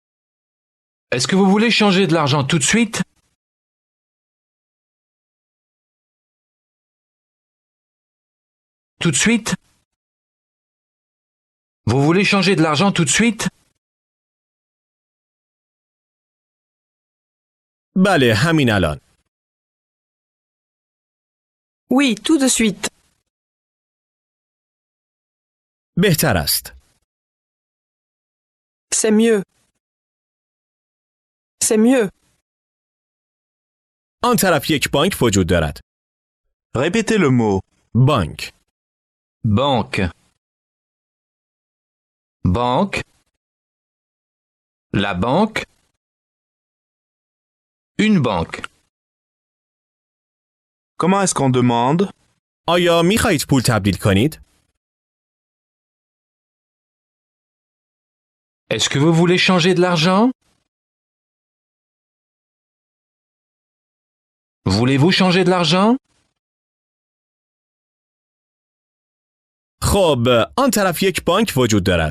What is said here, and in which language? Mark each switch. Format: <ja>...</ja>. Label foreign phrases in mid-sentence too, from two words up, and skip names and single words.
<fr>Est-ce que vous voulez changer de l'argent tout de suite? Tout de suite? Vous voulez changer de l'argent tout de suite?</fr> <fa>بله همین الان.</fa> <fr>Oui, tout de suite.</fr> <fa>بهتر است.</fa> <fr>C'est mieux. C'est mieux.</fr> <fa>آن طرف یک بانک وجود دارد.</fa> <fr>Répétez le mot.</fr> <fa>بانک.</fa> <fr>Banque. Banque. La banque. Une banque. Comment est-ce qu'on demande?</fr> <fa>آیا می خواهید پول تبدیل کنید؟</fa> <fr>Est-ce que vous voulez changer de l'argent? Voulez-vous changer de l'argent?</fr> <fa>خب آن طرف یک بانک وجود دارد.</fa>